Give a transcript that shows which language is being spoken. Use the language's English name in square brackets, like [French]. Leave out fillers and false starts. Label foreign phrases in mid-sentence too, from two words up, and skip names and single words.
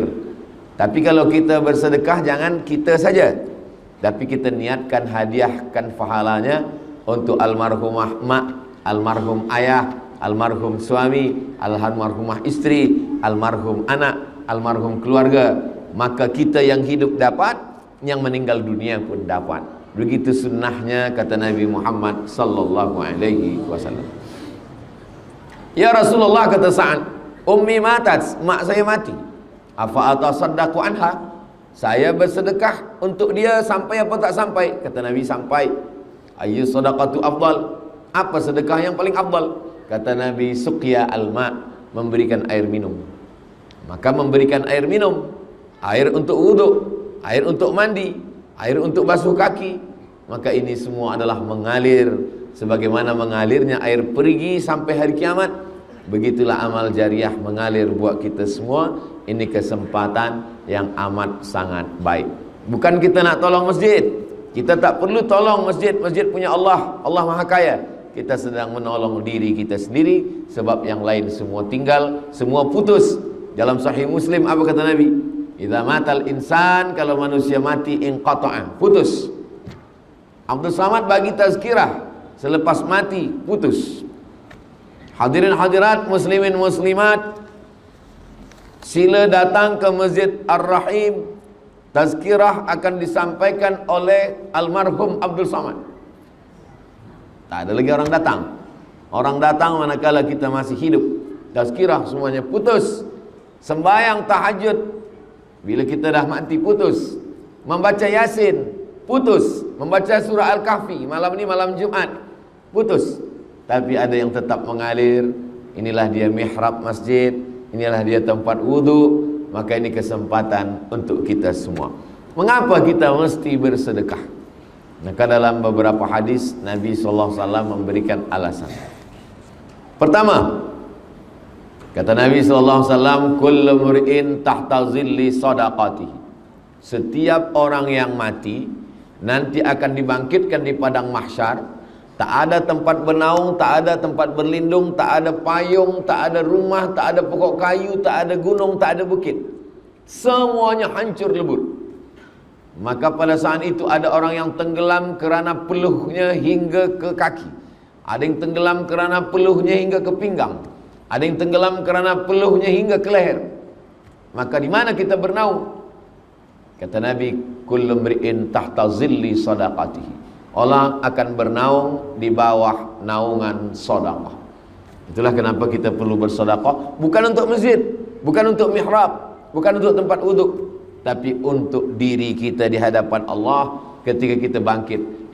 [Malay] Tapi kalau kita bersedekah jangan kita saja, tapi kita niatkan hadiahkan pahalanya untuk almarhumah mak, almarhum ayah, almarhum suami, almarhumah istri, almarhum anak, almarhum keluarga. Maka kita yang hidup dapat, yang meninggal dunia pun dapat. Begitu sunnahnya kata Nabi Muhammad [Arabic] صلى الله عليه وسلم. يا رسول الله, [Malay] kata Sa'ad, [Arabic] أمي ماتت, [Malay] mak saya mati. [Arabic] أفأتصدق عنها, [Malay] saya bersedekah untuk dia sampai apa tak sampai? Kata Nabi, sampai. [Arabic] أي الصدقة أفضل, [Malay] apa sedekah yang paling afdal? Kata Nabi, [Arabic] سقي الماء, [Malay] memberikan air minum. Maka memberikan air minum, air untuk wudhu, air untuk mandi, air untuk basuh kaki, maka ini semua adalah mengalir sebagaimana mengalirnya air perigi sampai hari kiamat. Begitulah amal jariah mengalir buat kita semua. Ini kesempatan yang amat sangat baik. Bukan kita nak tolong masjid, kita tak perlu tolong masjid, masjid punya Allah, Allah Maha Kaya. Kita sedang menolong diri kita sendiri, sebab yang lain semua tinggal, semua putus. Dalam Sahih Muslim apa kata Nabi? [Arabic] إذا مات الإنسان, [Malay] kalau manusia mati, inqata'a, putus. Abdul Samad bagi tazkirah, selepas mati putus. Hadirin hadirat, muslimin muslimat, sila datang ke Masjid Ar-Rahim. Tazkirah akan disampaikan oleh almarhum Abdul Samad. Tak ada lagi orang datang. Orang datang manakala kita masih hidup. Tazkirah semuanya putus. Sembahyang tahajud, bila kita dah mati, putus. Membaca Yasin, putus. Membaca surah Al-Kahfi, malam ini malam Jumat, putus. Tapi ada yang tetap mengalir. Inilah dia mihrab masjid, inilah dia tempat wudhu. Maka ini kesempatan untuk kita semua. Mengapa kita mesti bersedekah? Maka dalam beberapa hadis Nabi SAW memberikan alasan. Pertama, kata Nabi SAW, [Arabic] كل امرئ تحت ظل صدقته. [Malay] Setiap orang yang mati nanti akan dibangkitkan di padang mahsyar. Tak ada tempat bernaung, tak ada tempat berlindung, tak ada payung, tak ada rumah, tak ada pokok kayu, tak ada gunung, tak ada bukit. Semuanya hancur lebur. Maka pada saat itu ada orang yang tenggelam kerana peluhnya hingga ke kaki. Ada yang tenggelam kerana peluhnya hingga ke pinggang. Ada yang tenggelam kerana peluhnya hingga ke leher. Maka di mana kita bernaung? Kata Nabi, [Arabic] كل امرئ تحت ظل صدقته. [Malay] Orang akan bernaung di bawah naungan sedekah. Itulah kenapa kita perlu bersedekah, bukan untuk masjid, bukan untuk mihrab, bukan untuk tempat wuduk, tapi untuk diri kita di hadapan Allah ketika kita bangkit.